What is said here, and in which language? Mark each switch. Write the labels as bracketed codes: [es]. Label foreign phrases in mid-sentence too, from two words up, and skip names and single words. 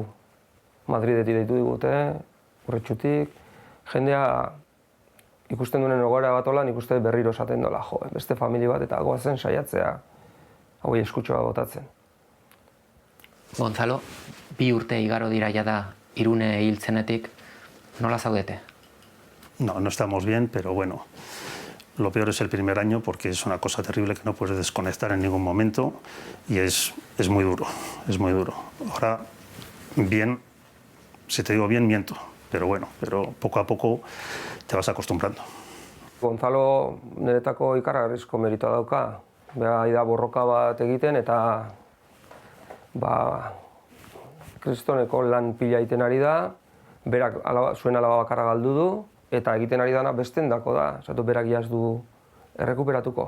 [eu] Madridetik deitu digute, Urretxutik, jendea ikusten duen egoera bat hola, nik uste berriro esaten dola, beste familia bat eta goazen saiatzea, hauei eskutxoa botatzen. Gonzalo, 2 urte igaro dira jada Irune hiltzenetik, nola zaudete? [es] No, no estamos bien, pero bueno, lo peor es el primer año porque es una cosa terrible que no puedes desconectar en ningún momento y es muy duro, es muy duro. Ahora, bien, si te digo bien, miento, pero bueno, pero poco a poco te vas acostumbrando. [eu] Gonzalo niretako ikaragarrizko meritoa dauka. Bera da borroka bat egiten eta kristoneko lan pila egiten ari da, berak zuen alaba bakarra galdu du, eta egiten ari dana besten dako da, zato berak jaz du errekuperatuko.